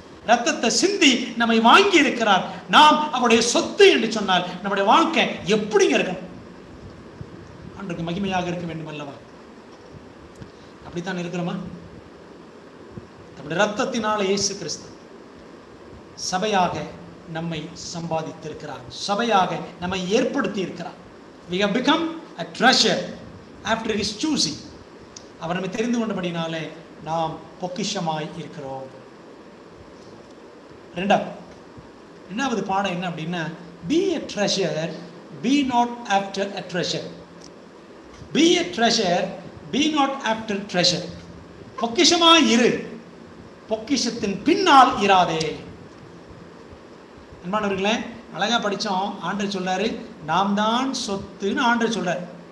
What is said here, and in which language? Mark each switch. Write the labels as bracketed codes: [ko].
[ta] இரத்தத்தை சிந்தி நம்மை வாங்கி இருக்கிறார். நாம் அவருடைய சொத்து என்று சொன்னால் நம்முடைய வாழ்க்கை எப்படிங்க இருக்கணும்? ஆண்டவருக்கு மகிமையாக இருக்க வேண்டும் அல்லவா? அப்படித்தான் இருக்கிறோமா? நம்முடைய இரத்தத்தினால இயேசு கிறிஸ்து சபையாக நம்மை சம்பாதித்திருக்கிறார், சபையாக நம்மை ஏற்படுத்தி இருக்கிறார். [en] We have become a treasure after his choosing. [ta] அவர் நம்மை தெரிந்து கொண்டபடினாலே நாம் பொக்கிஷமாய் இருக்கிறோம். ரெண்டாவது பாடம் என்ன அப்படின்னா, [en] be a treasure, be not after a treasure. Be a treasure, be not after treasure. [ta] பொக்கிஷமாய் இரு, பொக்கிஷத்தின் பின்னால் இராதே. அன்பானவர்களே, அழகா படிச்சோம். ஆண்டவர் சொல்றாரு, நாம் தான் சொத்துன்னு ஆண்டவர் சொல்றாரு.